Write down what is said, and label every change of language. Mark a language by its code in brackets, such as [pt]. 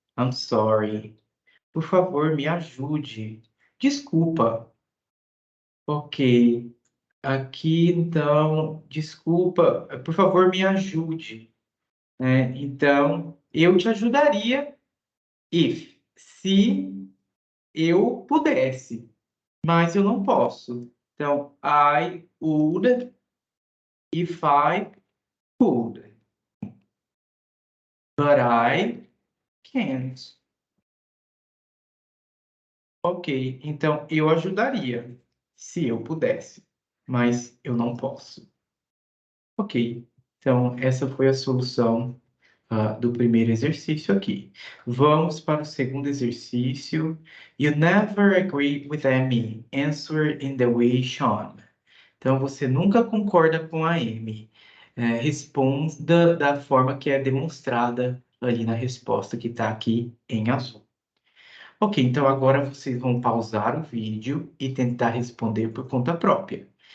[en] I'm sorry. [pt] Por favor, me ajude. Desculpa. Ok. Aqui, então, desculpa. Por favor, me ajude. Né? Então, eu te ajudaria se eu pudesse, mas eu não posso. Então, [en] I would if I could, but I can't. [pt] Ok, então eu ajudaria se eu pudesse, mas eu não posso. Ok, então essa foi a solução do primeiro exercício aqui. Vamos para o segundo exercício. [en] You never agree with Amy. Answer in the way shown. [pt] Então você nunca concorda com a Amy. Responda da forma que é demonstrada ali na resposta que está aqui em azul. Ok, então agora vocês vão pausar o vídeo e tentar responder por conta própria.